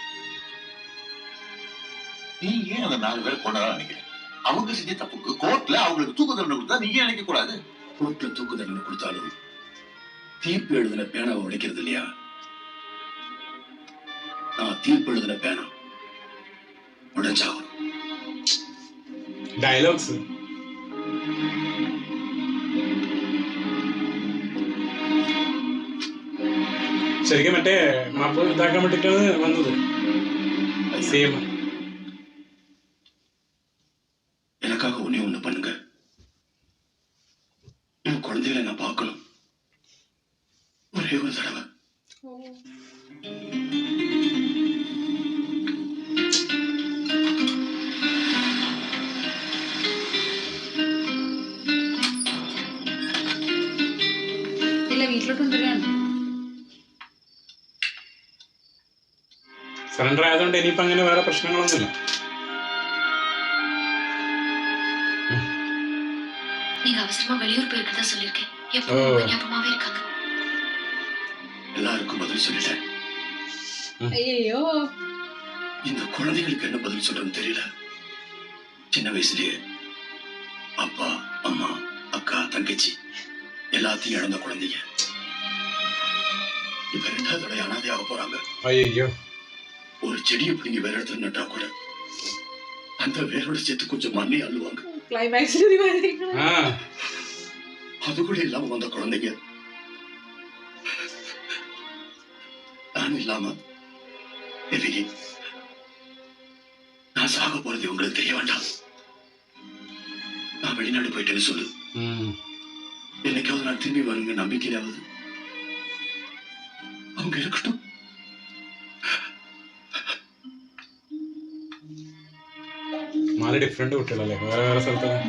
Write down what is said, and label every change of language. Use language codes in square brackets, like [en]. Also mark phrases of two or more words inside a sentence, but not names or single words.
[ta] நீ ஏன் அந்த 4 பேரை கொண்டாட நினைக்கிறேன்? அவங்க செஞ்ச தப்புக்கு கோர்ட்ல அவங்களுக்கு தூக்கு தண்டனை கொடுத்தா நீ ஏன் நினைக்க கூடாது? கோர்ட்ல தூக்கு தண்டனை கொடுத்தாலும் தீர்ப்பு எழுதின பேனாவை உடைக்கிறது இல்லையா? நான் தீர்ப்பு எழுதின பேனா தான் சாகணும். [ml] ഡയലോഗ്സ് ശരിക്കും മറ്റേ മാപ്പ് ഇതാക്കാൻ വേണ്ടിട്ടാണ് വന്നത്. സെയിം [ta] எனக்காக ஒண்ணு பண்ணுங்க. என் குழந்தைகளை நான் பார்க்கணும். ஒரே ஒரு தடவை. [ml] ഇല്ല വീട്ടിലോട്ട് കൊണ്ടുവരാണ്. സറണ്ടർ ആയതുകൊണ്ട് ഇനിയിപ്പോ അങ്ങനെ വേറെ പ്രശ്നങ്ങളൊന്നുമില്ല. [ta] நீங்க அவசரமா வெளியூர் போயிருக்கதா சொல்லிருக்கேன். ஓ. எப்பவும் ஞாபகமாவே இருக்காங்க. எல்லாருக்கும் பதில் சொல்லிட்டேன். [ml] അയ്യോ [ta] இந்த குழந்தைகளுக்கு என்ன பதில் சொல்றதுன்னு தெரியல. சின்ன வயசுலயே அப்பா அம்மா அக்கா தங்கச்சி எல்லாத்தையும் இழந்த குழந்தைங்க இப்ப 2வது தடவை அனாதையாக போறாங்க. [ml] അയ്യോ [ta] ஒரு செடியை பிடிங்கி வேற இடத்துல நட்டா கூட அந்த வேரோட சேர்த்து கொஞ்சம் மண்ணை அள்ளுவாங்க. [ml] ക്ലൈമാക്സിൽ ഒരു കാര്യങ്ങൾ. ആ [ta] அது கூட இல்லாம வந்த குழந்தைங்க நான் இல்லாம எதிரி நான் சாக போறது உங்களுக்கு தெரிய வேண்டாம். நான் வெளிநாடு போயிட்டேன்னு சொல்லு. என்னைக்காவது நான் திரும்பி வருங்க நம்பிக்கையாவது அவங்க இருக்கட்டும். [ml] നാല് ഡിഫറെന്റ് കുട്ടികളല്ലേ, വേറെ വേറെ സ്ഥലത്ത്.